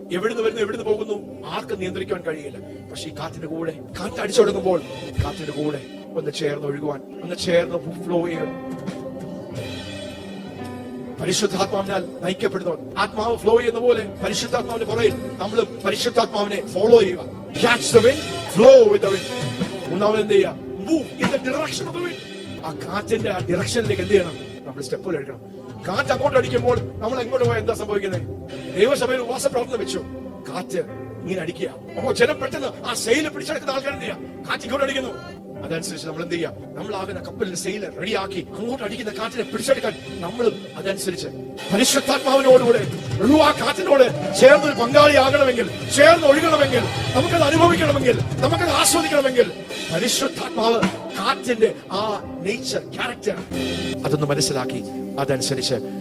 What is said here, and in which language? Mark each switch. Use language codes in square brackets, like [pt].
[ml] എവിടുന്ന് വരുന്നു, എവിടുന്ന് പോകുന്നു, ആർക്കും നിയന്ത്രിക്കാൻ കഴിയില്ല. പക്ഷെ ഈ കാറ്റിന്റെ കൂടെ, കാറ്റ് അടിച്ചു തുടങ്ങുമ്പോൾ കാറ്റിന്റെ കൂടെ ഒന്ന് ചേർന്ന് ഒഴുകുവാൻ, ഒന്ന് ചേർന്ന് ഫ്ലോ ചെയ്യാൻ. പരിശുദ്ധാത്മാവിനാൽ നയിക്കപ്പെടുന്നവർ, ആത്മാവ് ഫ്ലോ ചെയ്യുന്ന പോലെ പരിശുദ്ധാത്മാവിന്റെ പുറകിൽ നമ്മൾ പരിശുദ്ധാത്മാവിനെ ഫോളോ ചെയ്യുക. [en] Catch the wind, flow with the wind. [ml] മൂന്നാമത് എന്ത് ചെയ്യുക? [en] Move in the direction of the wind. [ml] ആ കാറ്റിന്റെ ആ ഡിറക്ഷനിലേക്ക് എന്ത് ചെയ്യണം? നമ്മൾ സ്റ്റെപ്പുകൾ എടുക്കണം. കാറ്റ് അങ്ങോട്ട് അടിക്കുമ്പോൾ നമ്മൾ എങ്ങോട്ട് പോയാൽ എന്താ സംഭവിക്കുന്നത്? ദൈവസഭയിൽ ഉപവാസ പ്രവർത്തനം വെച്ചു, കാറ്റ് ഇങ്ങനെ അടിക്കുക. അപ്പോ ജനം പെട്ടെന്ന് ആ സെയില് പിടിച്ചെടുക്കുന്ന ആൾക്കാർ എന്ത് ചെയ്യാം? കാറ്റ് ഇങ്ങോട്ട് അടിക്കുന്നു. അതനുസരിച്ച് നമ്മൾ എന്ത് ചെയ്യാം? നമ്മളാകുന്ന കപ്പലിന്റെ സെയില് റെഡിയാക്കി അങ്ങോട്ട് അടിക്കുന്ന കാറ്റിനെ പിടിച്ചെടുക്കാൻ നമ്മളും അതനുസരിച്ച് പരിശുദ്ധാത്മാവിനോടുകൂടെ ആ കാറ്റിനോട് ചേർന്നൊരു പങ്കാളിയാകണമെങ്കിൽ, ചേർന്ന് ഒഴുകണമെങ്കിൽ, നമുക്കത് അനുഭവിക്കണമെങ്കിൽ, നമുക്കത് ആസ്വദിക്കണമെങ്കിൽ പരിശുദ്ധാത്മാവ് കാറ്റിന്റെ ആ നേച്ചർ, ക്യാരക്ടർ അതൊന്ന് മനസ്സിലാക്കി അതനുസരിച്ച്